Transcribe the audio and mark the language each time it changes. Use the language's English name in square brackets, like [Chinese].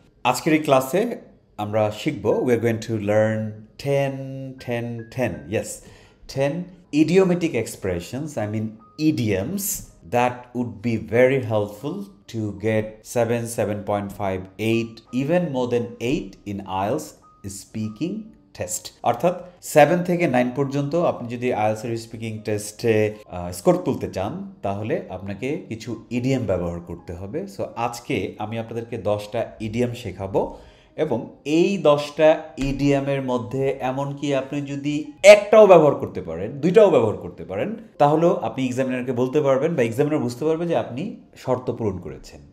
[Bangla] আজকের এই ক্লাসে আমরা শিখব [English] we are going to learn 10. Yes, 10 idiomatic expressions, I mean idioms that would be very helpful to get 7, 7.5, 8, even more than 8 in IELTS speaking test. [Bangla] অর্থাৎ 7 থেকে 9 পর্যন্ত আপনি যদি আইএলটিএস এর স্পিকিং টেস্টে স্কোর তুলতে চান তাহলে আপনাকে কিছু ইডিয়াম ব্যবহার করতে হবে। সো আজকে আমি আপনাদেরকে 10টা ইডিয়াম শেখাবো এবং এই 10টা ইডিয়ামের মধ্যে এমনকি আপনি যদি একটাও ব্যবহার করতে পারেন, দুইটাও ব্যবহার করতে পারেন, তাহলেও আপনি এক্সামিনারকে বলতে পারবেন বা এক্সামিনার বুঝতে পারবে যে আপনি শর্ত পূরণ করেছেন।